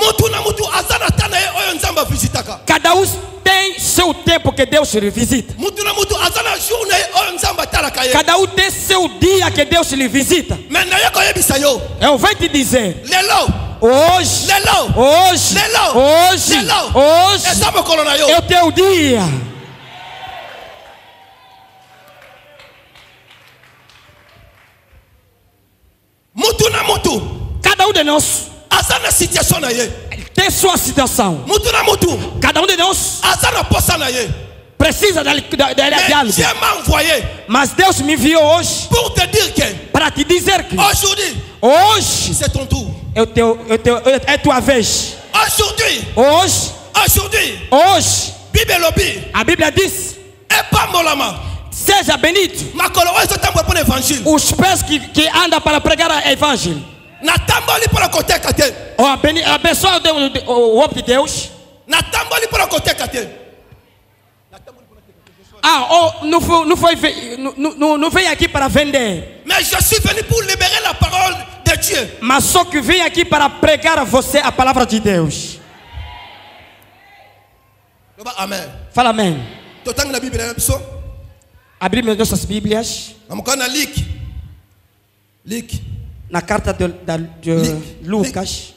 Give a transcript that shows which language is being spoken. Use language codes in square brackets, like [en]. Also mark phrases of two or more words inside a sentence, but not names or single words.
[pt] Cada um tem seu tempo que Deus lhe visita. Cada um tem seu dia que Deus lhe visita. Eu vou te dizer: Hoje. Lelo. Hoje. Lelo. Hoje. Lelo. Hoje. É o teu dia. [ln] Mutu na mutu. [pt] Cada um de nós tem sua situação. Cada um de nós precisa de diálogo. Mas Deus me enviou hoje para te dizer que hoje [fr] c'est ton tour. [pt] É tua vez. Hoje a Bíblia diz: seja benido os pés que andam para pregar o evangelho. Abençoa o homem de Deus. Não veio aqui para vender. [fr] Mais je suis venu pour libérer la parole de Dieu. [pt] Mas só que vem aqui para pregar a você a palavra de Deus. Amen. Fala amém. A Bíblia, nossas Bíblias. Na carta de Lucas.